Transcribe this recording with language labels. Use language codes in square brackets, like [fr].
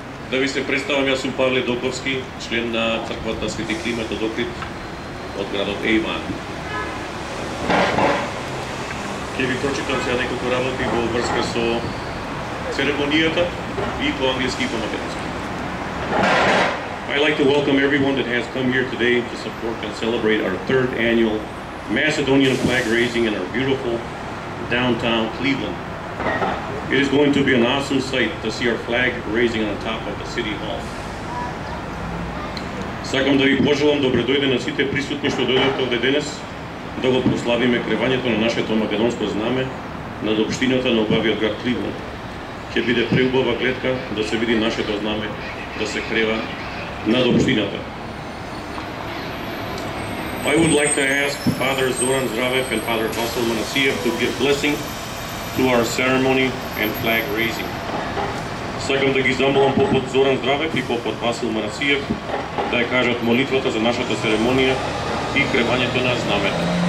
[mk] Да ви се представам, јас сум Павле Доковски, член на црквата Свети Климент од Охрид од градот Ејван. Ќе ви прочитам сега неколку работи во врска со церемонијата и по англиски и по македонски. [en] I'd like to welcome everyone that has come here today to support and celebrate our third annual Macedonian flag raising in our beautiful downtown Cleveland. It is going to be an awesome sight to see our flag raising on top of the City Hall. [mk] Сакам да ви пожелам добре дојде на сите присутни што дојдете овде денес да го прославиме кревањето на нашето македонско знаме над општината на убавиот град Кливленд. Ќе биде преубава гледка да се види нашето знаме да се крева над општината. [en] I would like to ask Father Zoran Zdravev and Father Vasil Manasiev to give blessing to our ceremony and flag raising. [mk] Сакам да ги замолам попот Зоран Здравев и попот Васил Манасиев да ја кажат молитвата за нашата церемонија и кревањето на знамето.